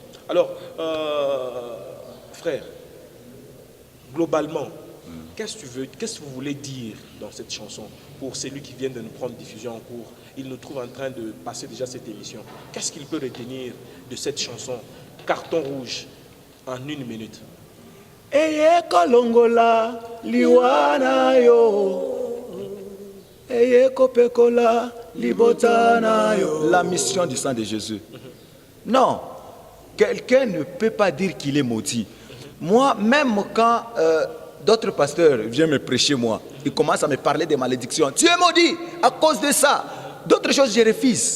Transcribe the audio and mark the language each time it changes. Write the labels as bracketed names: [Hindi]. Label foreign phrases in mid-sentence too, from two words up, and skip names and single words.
[French] Alors, frère, globalement, qu'est-ce que vous voulez dire dans cette chanson pour celui qui vient de nous prendre diffusion en cours? Il nous trouve en train de passer déjà cette émission. Qu'est-ce qu'il peut retenir de cette chanson Carton rouge en 1 minute. [Lingala] Eye kolongola liwana yo. Eye kopekola libotana yo. [French] La mission du sang de Jésus. Non, quelqu'un ne peut pas dire qu'il est maudit. Moi, même quand d'autres pasteurs viennent me prêcher, moi, ils commencent à me parler des malédictions. Tu es maudit à cause de ça. D'autres choses, je refuse.